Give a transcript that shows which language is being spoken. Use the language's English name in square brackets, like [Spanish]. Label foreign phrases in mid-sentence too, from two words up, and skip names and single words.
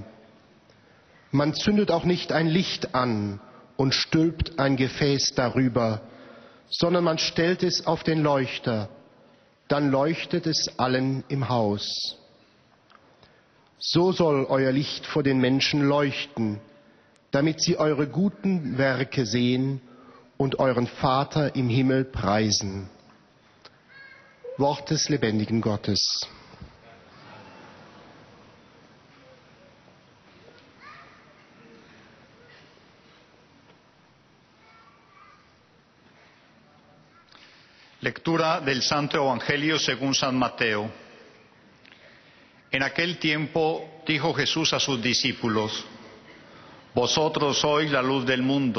[German] Man zündet auch nicht ein Licht an und stülpt ein Gefäß darüber, sondern man stellt es auf den Leuchter, dann leuchtet es allen im Haus. So soll euer Licht vor den Menschen leuchten, damit sie eure guten Werke sehen und euren Vater im Himmel preisen. Wort des lebendigen Gottes. [Spanish] Lectura del Santo Evangelio según San Mateo. En aquel tiempo dijo Jesús a sus discípulos: vosotros sois la luz del mundo.